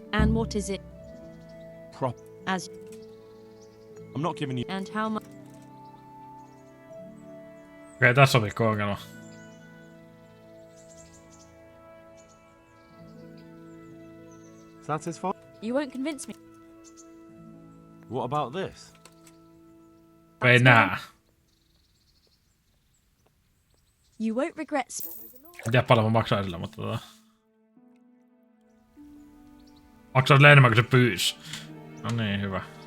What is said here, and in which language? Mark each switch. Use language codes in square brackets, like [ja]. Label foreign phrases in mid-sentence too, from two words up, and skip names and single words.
[en] And what is it? I'm not giving you... And how much? [fi] Okei, tässä on pikku ongelma. [en] Satisfied? You won't convince me. What about this? [fi] Ei nää. [en] You won't regret. [fi] En tiedä paljon mä maksaa sillä, mutta maksaa sillä enemmän kuin se pyysi. No niin, hyvä.